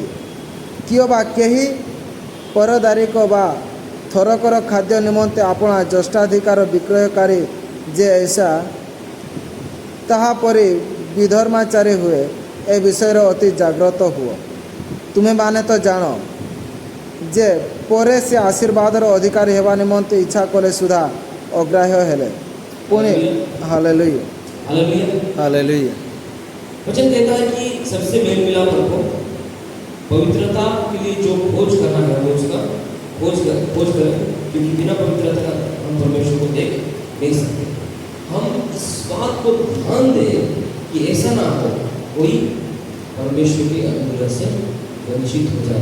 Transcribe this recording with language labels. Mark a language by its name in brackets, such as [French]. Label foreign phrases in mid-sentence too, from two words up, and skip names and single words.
[Odia] କିଏ ବା କେହି ପରଦାରିକ ବା ଥରକର ଖାଦ୍ୟ ନିମନ୍ତେ ଆପଣା ଜ୍ୟେଷ୍ଠାଧିକାର ବିକ୍ରୟକାରୀ ଯେ ऐसा ତାହାପରି ବିଧର୍ମାଚାରୀ ହୁଏ ଏ ବିଷୟରେ ଅତି ଜାଗ୍ରତ ହୁଅ। ତୁମେମାନେ ତ ଜାଣ ଯେ ପରେ ସେ ଆଶୀର୍ବାଦର ଅଧିକାରୀ ହେବା ନିମନ୍ତେ ଇଚ୍ଛା କଲେ ସୁଦ୍ଧା ଅଗ୍ରାହ୍ୟ ହେଲେ। ପୁଣି ହାଲେଲୁୟା [Hindi] हालेलुया। [English] Hallelujah. [Hindi] वचन कहता है कि सबसे मेल मिलाप रखो, पवित्रता के लिए जो खोज करना है वो उसका खोज करें, क्योंकि बिना पवित्रता का हम परमेश्वर को देख नहीं सकते। हम इस बात को ध्यान दें कि ऐसा ना हो कोई परमेश्वर के अनुग्रह से वंचित हो जाए।